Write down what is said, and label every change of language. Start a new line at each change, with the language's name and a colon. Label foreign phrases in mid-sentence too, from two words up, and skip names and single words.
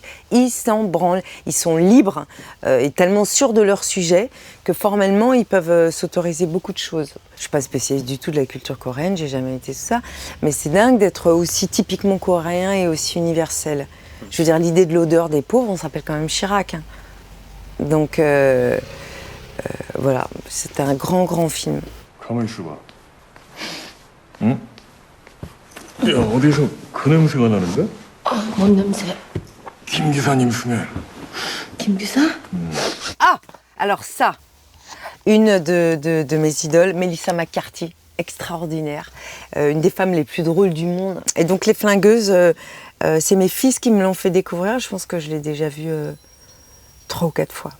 French: Ils s'en branlent, ils sont libres et tellement sûrs de leur sujet que formellement, ils peuvent s'autoriser beaucoup de choses. Je ne suis pas spécialiste du tout de la culture coréenne, j'ai jamais été ça, mais c'est dingue d'être aussi typiquement coréen et aussi universel. Je veux dire, l'idée de l'odeur des pauvres, on s'appelle quand même Chirac. Hein. Donc, voilà, c'est un grand film.
Korean: 가만히 있어봐. 응? 야, 어디서 그 냄새가 나는데? 뭔 냄새? 김 기사님 수면. 김 기사?
French: Ah, alors ça, une de mes idoles, Melissa McCarthy, extraordinaire, une des femmes les plus drôles du monde. Et donc Les Flingueuses, c'est mes fils qui me l'ont fait découvrir. Je pense que je l'ai déjà vu 3 ou 4 fois.